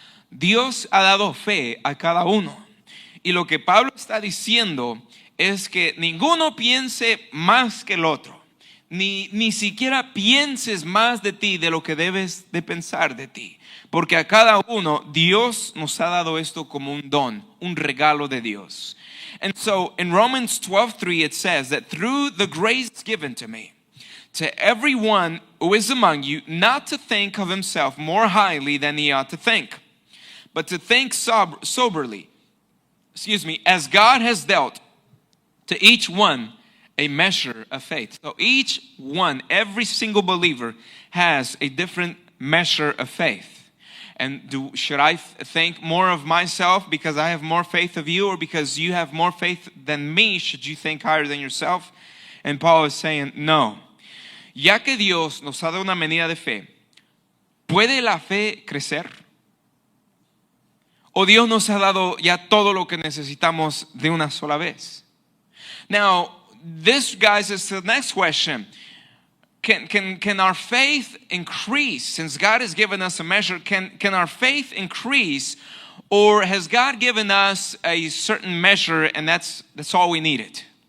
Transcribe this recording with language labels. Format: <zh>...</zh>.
<es>Dios ha dado fe a cada uno. Y lo que Pablo está diciendo es que ninguno piense más que el otro. Ni siquiera pienses más de ti de lo que debes de pensar de ti. Porque a cada uno Dios nos ha dado esto como un don, un regalo de Dios.</es> <en>And so in Romans 12:3 it says that through the grace given to me, to everyone who is among you, not to think of himself more highly than he ought to think, but to think soberly, as God has dealt to each one a measure of faith. So each one, every single believer has a different measure of faith. And should I think more of myself because I have more faith of you, or because you have more faith than me, should you think higher than yourself? And Paul is saying, no.</en> <es>Ya que Dios nos ha dado una medida de fe, ¿puede la fe crecer? ¿O Dios nos ha dado ya todo lo que necesitamos de una sola vez?</es> <en>Now, this, guys, is the next question. Can our faith increase? Since God has given us a measure, can our faith increase? Or has God given us a certain measure and that's all we needed?</en>